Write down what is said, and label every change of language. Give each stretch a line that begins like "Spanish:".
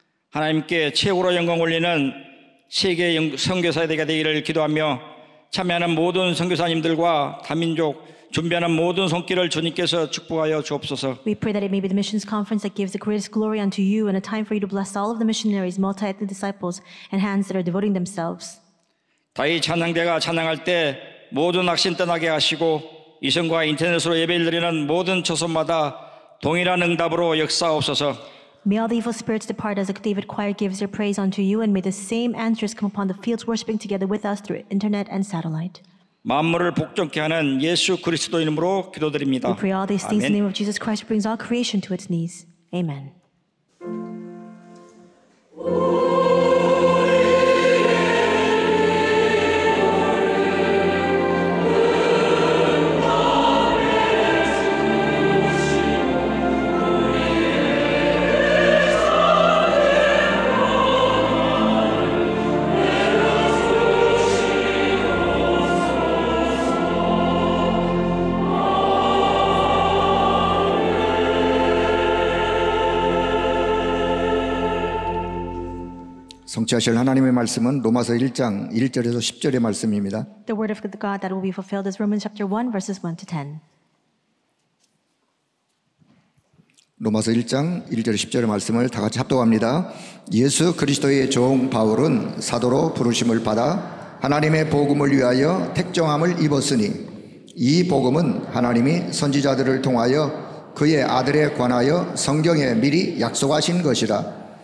Korean: 하나님께 최고로 영광 올리는 세계 선교사 대회가 되기를 기도하며 참여하는 모든 선교사님들과 다민족 준비하는 모든 손길을 주님께서 축복하여 주옵소서.
English: We pray that it may be the missions conference that gives the greatest glory unto you and a time for you to bless all of the missionaries, multi-ethnic disciples, and hands that are devoting themselves.
Korean: 다이 찬양대가 찬양할 때 모든 낙심 떠나게 하시고 이성과 인터넷으로 예배를 드리는 모든 초소마다 동일한 응답으로 역사하옵소서.
English: May all the evil spirits depart as the David choir gives their praise unto you, and may the same answers come upon the fields worshiping together with us through internet and satellite.
Korean: 만물을 복종케 하는 예수 그리스도 이름으로 기도드립니다.
English: We pray all these things in the
Korean: 아멘.
English: name of Jesus Christ, who brings all creation to its knees. Amen.
Korean: 성취하실 하나님의 말씀은 로마서 1장 1절에서 10절의 말씀입니다.
English: The word of God that will be fulfilled is Romans chapter 1, verses 1 to 10.
Korean: 로마서 1장 1절 10절의 말씀을 다 같이 합독합니다. 예수 그리스도의 종 바울은 사도로 부르심을 받아 하나님의 복음을 위하여 택정함을 입었으니 이 복음은 하나님이 선지자들을 통하여 그의 아들에 관하여 성경에 미리 약속하신 것이라.